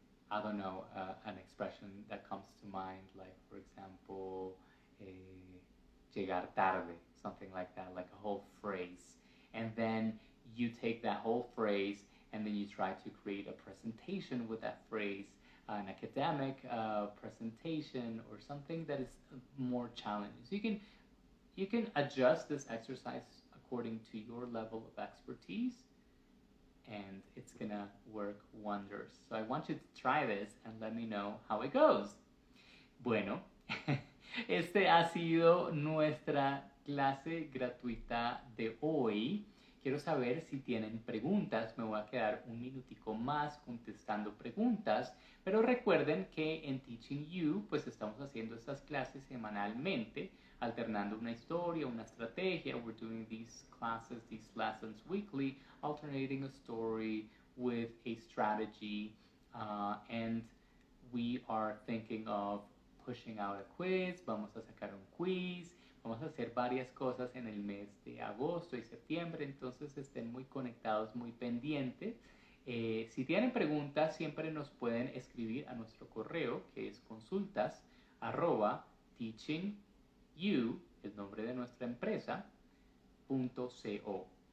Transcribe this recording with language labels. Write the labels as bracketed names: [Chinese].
[English] I don't know, an expression that comes to mind, like for example, [Spanish] llegar tarde, [English] something like that, like a whole phrase, and then you take that whole phrase and then you try to create a presentation with that phrase, an academic presentation or something that is more challenging. So you can adjust this exercise according to your level of expertise, and it's gonna work wonders. So I want you to try this and let me know how it goes. [Spanish] Bueno, este ha sido nuestra clase gratuita de hoy. Quiero saber si tienen preguntas. Me voy a quedar un minutico más contestando preguntas. Pero recuerden que en Teaching You, pues estamos haciendo estas clases semanalmente, alternando una historia, una estrategia. [English] We're doing these classes, these lessons weekly, alternating a story with a strategy. And we are thinking of pushing out a quiz. [Spanish] Vamos a sacar un quiz. Vamos a hacer varias cosas en el mes de agosto y septiembre, entonces estén muy conectados, muy pendientes. Si tienen preguntas, siempre nos pueden escribir a nuestro correo, que es consultas@teachingyou, el nombre de nuestra empresa, .co.